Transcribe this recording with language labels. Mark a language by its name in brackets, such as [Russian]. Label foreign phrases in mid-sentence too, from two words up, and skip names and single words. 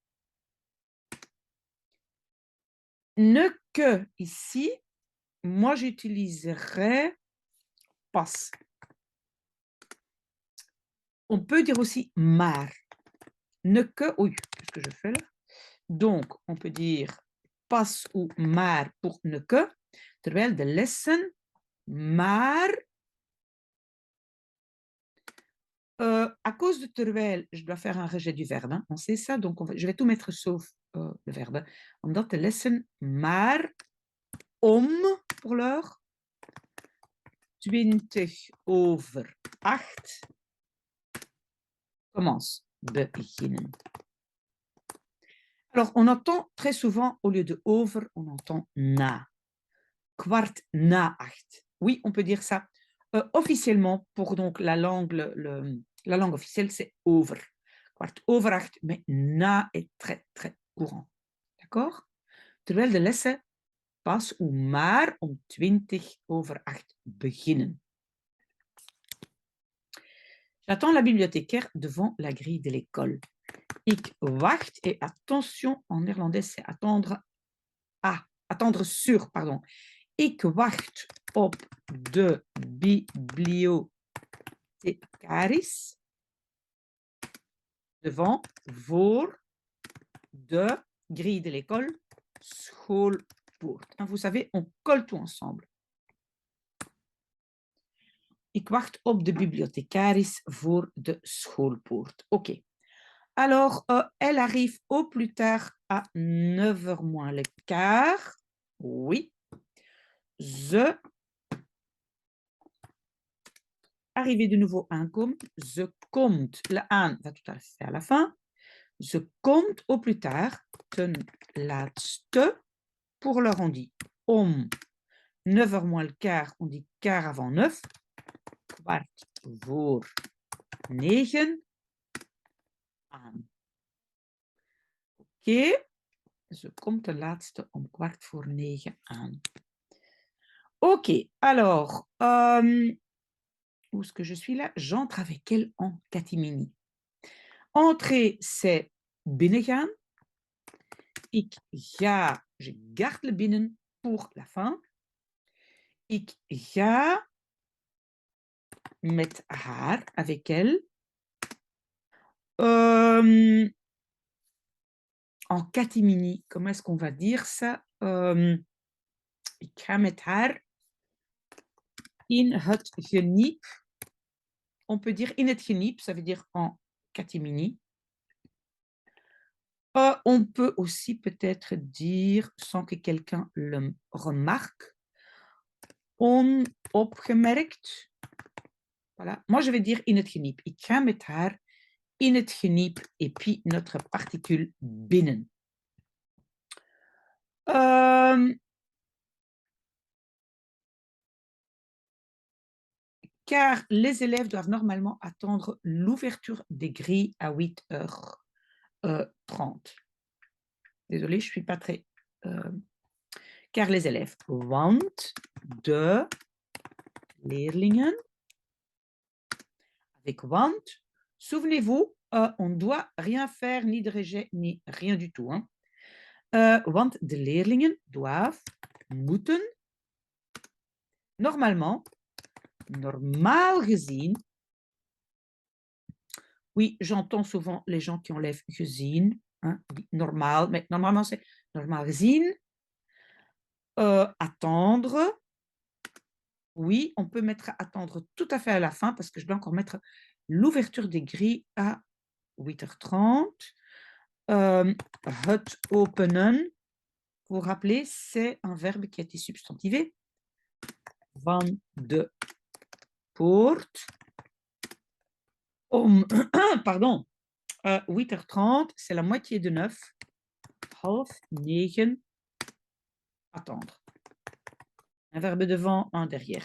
[French] Ne que ici, moi j'utiliserais pas. On peut dire aussi maar. Ne que, oui, qu'est-ce que je fais là? Donc, on peut dire pas ou maar pour ne que, [Dutch] terwijl de lessen maar. [French] À cause de terwijl, je dois faire un rejet du verbe, hein, on sait ça, donc je vais tout mettre sauf le verbe. [Dutch] Omdat de lessen maar om, [French] pour l'heure, 20:08 commence. beginnen. Alors, on entend très souvent, au lieu de over, on entend na. [Dutch] Kwart na acht. [French] Oui, on peut dire ça. Officiellement, pour donc la langue, la langue officielle, c'est over. [Dutch] Kwart over acht, [French] mais na est très, très courant. D'accord? [Dutch] Terwijl de lessen pas ou maar om 20 over 8 beginnen. [French] J'attends la bibliothécaire devant la grille de l'école. [Dutch] Ik wacht, [French] et attention, en néerlandais, c'est attendre à, attendre sur, pardon. [Dutch] Ik wacht op de bibliothecaris. Devant, voor, de, [French] grille de l'école, schoolpoort. Vous savez, on colle tout ensemble. [Dutch] Ik wacht op de bibliothecaris voor de schoolpoort. Oké. [French] Alors, elle arrive au plus tard à 9h moins le quart. Oui. Ze. Arrivé de nouveau aankomt. [Dutch] Ze komt. [French] Le aan va tout à fait à la fin. [Dutch] Ze komt [French] au plus tard. [Dutch] Ten laatste. [French] Pour l'heure, on dit om 9h moins le quart. On dit quart avant 9. [Dutch] Kwart voor 9 aan. Oké. Ze komt ten laatste om 8:15 aan. [French] Ok, alors, où est-ce que je suis là? J'entre avec elle en catimini. Entrer, c'est binnengaan. [Dutch] Ik ga, [French] je garde le binnen pour la fin. [Dutch] Ik ga met haar, [French] avec elle. En catimini, comment est-ce qu'on va dire ça? [Dutch] Ik ga met haar in het geniep. [French] On peut dire [Dutch] in het geniep, [French] ça veut dire en catimini. On peut aussi peut-être dire, sans que quelqu'un le remarque, onopgemerkt. Voilà. Moi, je vais dire [Dutch] in het geniep. Ik ga met haar in het geniep [French] et puis notre particule [Dutch] binnen. [French] Car les élèves doivent normalement attendre l'ouverture des grilles à 8h30. Désolée, je ne suis pas très... car les élèves, [Dutch] want de leerlingen. [French] Avec want, souvenez-vous, on ne doit rien faire, ni de rejet, ni rien du tout. Hein. [Dutch] Want de leerlingen doivent, moeten, normalement, normaal gezien. [French] Oui, j'entends souvent les gens qui enlèvent gezien, hein, normaal, mais normalement c'est [Dutch] normaal gezien. [French] Attendre. Oui, on peut mettre attendre tout à fait à la fin parce que je dois encore mettre l'ouverture des grilles à 8h30. [Dutch] Het openen, [French] vous vous rappelez, c'est un verbe qui a été substantivé. [Dutch] Van de poort. [French] Pardon, 8h30, c'est la moitié de 9. [Dutch] Half 9. Attendre. [French] Un verbe devant, un derrière.